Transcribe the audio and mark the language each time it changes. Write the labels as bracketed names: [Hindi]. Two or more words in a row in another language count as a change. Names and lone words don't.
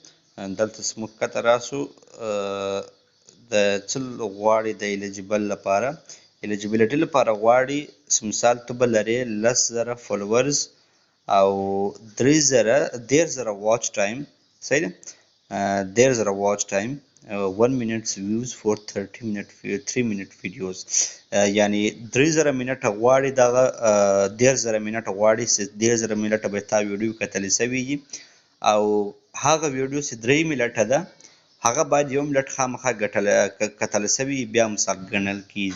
[Pashto] دلته موږ کته راسو د څه غواړي د الیجیبل لپاره، الیجیبیلیټي لپاره غواړي مثال ته به لرې 10,000 فالوورز او 13,000 [English] watch time. [Pashto] صحیح ده. 13,000 [English] watch time, 1 minute views for 3 minute videos. [Pashto] یعنی 3,000 منټه غواړي دغه 13,000 منټه غواړي چې 13,000 منټه به تا ویډیو کتلی سوي وي او هغه ویډیو چې 3 منټه ده هغه باید یو منټ خامخا کتلی سوي بیا مثال ګڼل کیږي.